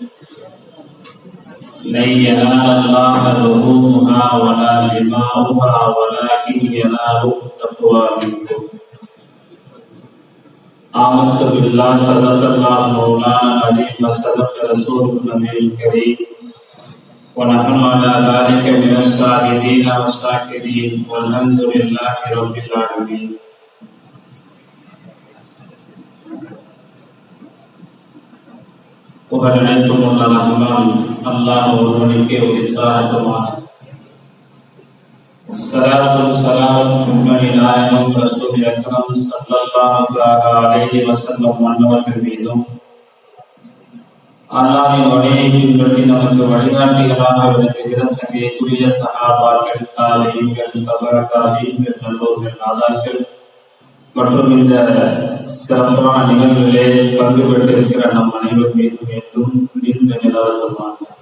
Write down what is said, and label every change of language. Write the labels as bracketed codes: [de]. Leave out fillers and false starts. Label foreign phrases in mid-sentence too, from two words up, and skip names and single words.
[ar] لن ينال الله لحومها ولا دماؤها ولكن يناله التقوى منكم. آمنت بالله صدق الله مولانا العظيم وصدق رسوله النبي الكريم ونحن على ذلك من الشاهدين والشاكرين والحمد لله رب العالمين. [ta] புகழனைத்தும் உள்ள ரஹ்மான் அல்லாஹ் ஒருவனுக்கே உரித்தாகட்டுமான. ஸலாத்தும் ஸலாமும் உம்மடி நாயகம் ரசூல் அக்ரம் [ar] صلى الله عليه وسلم [ta] அன்னவர்கள் மீதும் அல்லாஹ்வின் வழியை பின்பற்றி நமக்கு வழிகாட்டிகளாக விளங்குகிற சங்கைக்குரிய சஹாபாக்கள், தாபீன்கள், தபஅ தாபீன்கள், நல்லோர்கள், நாதாக்கள் மற்றும் இந்த சிறப்பான நிகழ்வுகளே பங்கு பெற்றிருக்கிற நம் அனைவர் மீதும் மீண்டும் நீண்ட நிலவரமான.